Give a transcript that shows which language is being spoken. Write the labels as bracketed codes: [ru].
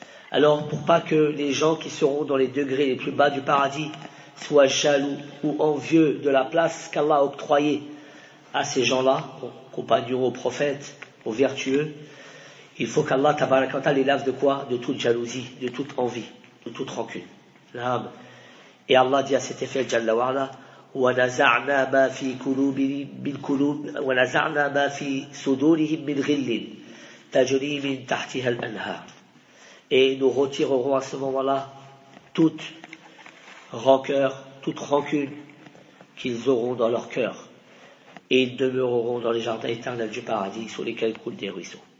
[fr] Alors, pour pas que les gens qui seront dans les degrés les plus bas du paradis soient jaloux ou envieux de la place qu'Allah a octroyée à ces gens-là, aux compagnons, aux prophètes, aux vertueux, il faut qu'Allah tabarakata les lave de quoi? De toute jalousie, de toute envie, de toute rancune. L'âme. Et Allah dit à cet effet, [ar] Jalla wa Ala, وَنَزَعْنَا مَا فِي قُلُوبِهِمْ مِنْ قُلُوبِ وَنَزَعْنَا مَا فِي صُدُورِهِمْ مِنْ غِلِّنْ تَجْرِي مِنْ تَحْتِهَا الْأَنْهَارِ. [fr] Et nous retirerons à ce moment-là toute rancœur, toute rancune qu'ils auront dans leur cœur. Et ils demeureront dans les jardins éternels du paradis sur lesquels coulent des ruisseaux.